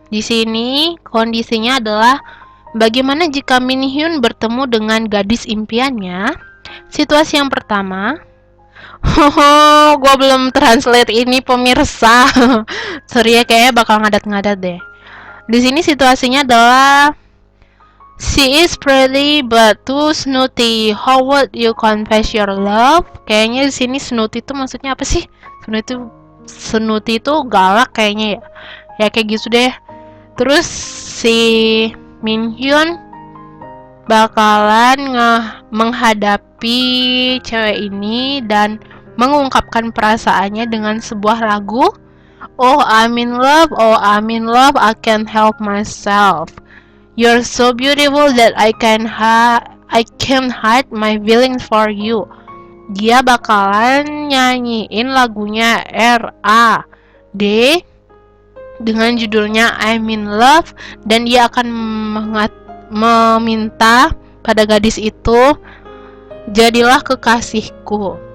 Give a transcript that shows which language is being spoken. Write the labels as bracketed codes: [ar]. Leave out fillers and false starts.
[id] Di sini kondisinya adalah bagaimana jika Min Hyun bertemu dengan gadis impiannya. Situasi yang pertama. Gua belum translate ini pemirsa. Sorry ya, kayaknya bakal ngadat-ngadat deh. Di sini situasinya adalah [en] She is pretty but too snooty. How would you confess your love? [id] Kayaknya di sini snooty itu maksudnya apa sih? Snooty itu galak kayaknya ya. Ya kayak gitu deh. Terus si Min Hyun bakalan menghadapi cewek ini dan mengungkapkan perasaannya dengan sebuah lagu. [en] Oh, I'm in love, oh, I'm in love, I can't help myself. You're so beautiful that I can't hide my feelings for you. [id] Dia bakalan nyanyiin lagunya R.A.D dengan judulnya I'm in love, dan dia akan meminta pada gadis itu, jadilah kekasihku.